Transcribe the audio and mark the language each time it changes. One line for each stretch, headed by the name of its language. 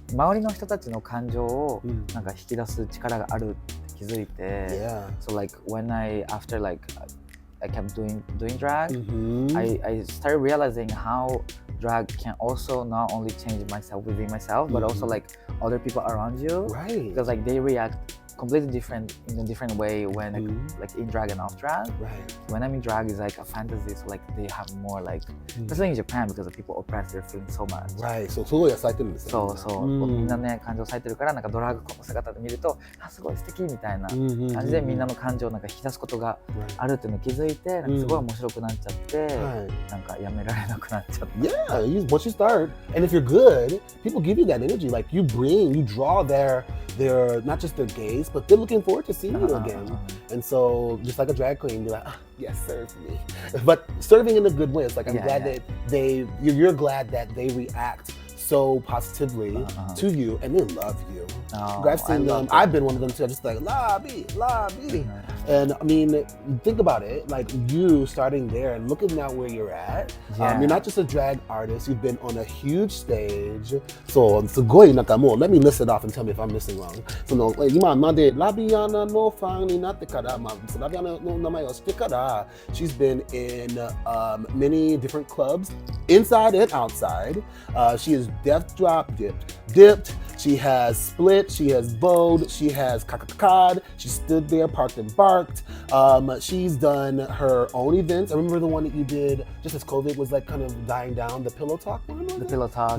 Japanese: 周りの人たちの感情をなんか引き出す力があるって気づいて、
English: so like when after like I kept doing drag, I started realizing how drag can also not only change myself within myself, but also like other people around you, right? Because like they react completely different in a different way when like in drag and off drag. Right. When I'm in drag is like a fantasy, so like they have more like, especially in Japan because the people oppress their feelings so much. Right.
Japanese: そう、すごい咲いてるんですよ。そう、みんなね感情咲いてるからなんかドラッグこの姿で見るとすごい素敵みたいな感じでみんなの感情をなんか引き出すことがあるっていうのを気づいてなんかすごい面白くなっちゃってなんかやめられなくなっちゃった。
English: Yeah, once you start, and if you're good, people give you that energy. Like you draw their not just their gaze, but they're looking forward to seeing you again. And so, just like a drag queen, you're like, yes, serve me. But serving in a good way. It's like I'm glad that you're glad that they react so positively to you, and they love you. I've seen them. I've been one of them too. I'm just like Labi. And I mean, think about it. Like you starting there and looking at where you're at. You're not just a drag artist. You've been on a huge stage. So,
Japanese: すごいなんかもう
English: let me list it off and tell me if I'm missing wrong.
Japanese: その今までラビアナのファンになってから、ラビアナの名前を知ってから、
English: she's been in many different clubs, inside and outside. She is death drop dipped. She has split, she has bowed, she has kakakad, she stood there, parked and barked. She's done her own events. I remember the one that you did just as COVID was like kind of dying down, the Pillow Talk one? The Pillow Talk.